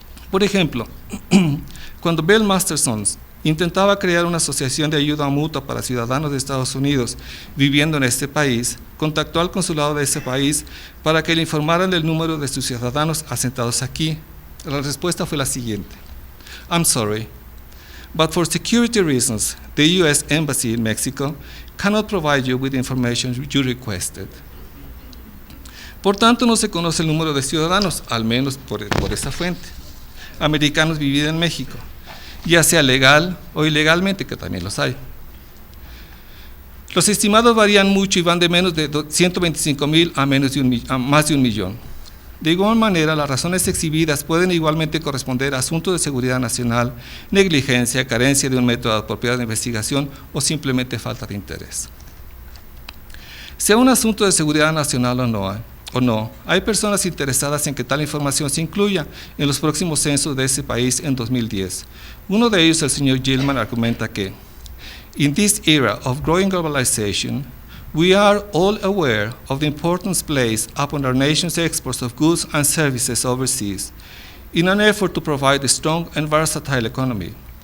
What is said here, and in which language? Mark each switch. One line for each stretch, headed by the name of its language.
Spanish: Por ejemplo, cuando Bill Masterson intentaba crear una asociación de ayuda mutua para ciudadanos de Estados Unidos viviendo en este país, contactó al consulado de ese país para que le informaran del número de sus ciudadanos asentados aquí. La respuesta fue la siguiente:
English: I'm sorry, but for security reasons, the U.S. Embassy in Mexico cannot provide you with the information you requested.
Spanish: Por tanto, no se conoce el número de ciudadanos, al menos por esa fuente, americanos vividos en México, ya sea legal o ilegalmente, que también los hay. Los estimados varían mucho y van de menos de 125,000 a más de 1 millón. De igual manera, las razones exhibidas pueden igualmente corresponder a asuntos de seguridad nacional, negligencia, carencia de un método apropiado de investigación o simplemente falta de interés. Sea un asunto de seguridad nacional o no, hay personas interesadas en que tal información se incluya en los próximos censos de ese país en 2010. Uno de ellos, el señor Gilman, argumenta que
English: in this era of growing globalization, we are all aware of the importance placed upon our nation's exports of goods and services overseas in an effort to provide a strong and versatile economy.